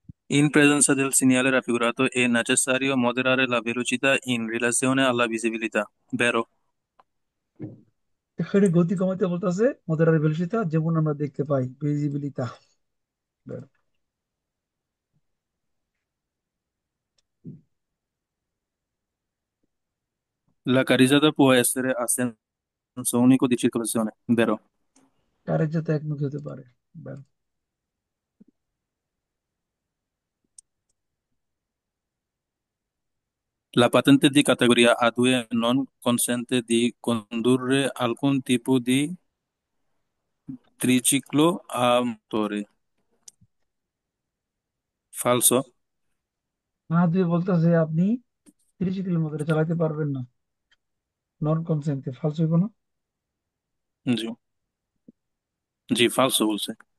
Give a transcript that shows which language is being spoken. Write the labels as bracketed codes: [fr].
[it] In presenza del segnale raffigurato è necessario moderare la velocità in relazione alla visibilità. Vero? [bn] এখানে গতি কমাতে বলতেছে মোদের ভেলোসিটি যেমন আমরা দেখতে পাই ভিজিবিলিটা। [it] La carreggiata può essere a senso unico di circolazione. Vero? [bn] কারের যাতে একমুখী হতে পারে। ব্যাস। [it] La patente di categoria A2 non consente di condurre alcun tipo di triciclo a motore. Falso? [bn] না দিয়ে বলতেছে আপনি 30 কিলোমিটার চালাতে পারবেন না, নন কনসেন্টে ফালসু কোনো। জি, জি, falso বলছে।